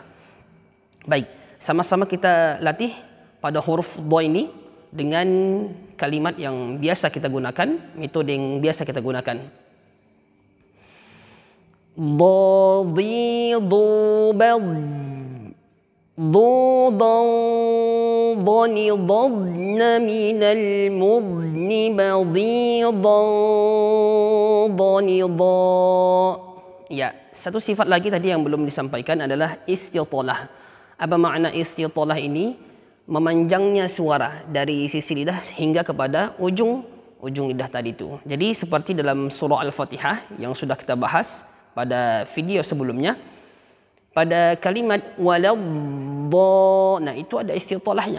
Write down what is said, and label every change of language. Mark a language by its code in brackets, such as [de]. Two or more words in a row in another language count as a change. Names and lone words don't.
[id] Baik, sama-sama kita latih pada huruf dha ini dengan kalimat yang biasa kita gunakan, metode yang biasa kita gunakan. Dha, dhi, dhu, bad, dhu, [ar] ضن ضن من المضن بضيضا ضن ضا. [id] Ya, satu sifat lagi tadi yang belum disampaikan adalah istitalah. Apa makna istitalah ini? Memanjangnya suara dari sisi lidah hingga kepada ujung lidah tadi itu. Jadi seperti dalam surah Al-Fatihah yang sudah kita bahas pada video sebelumnya, pada kalimat waladh, nah itu ada istitalahnya.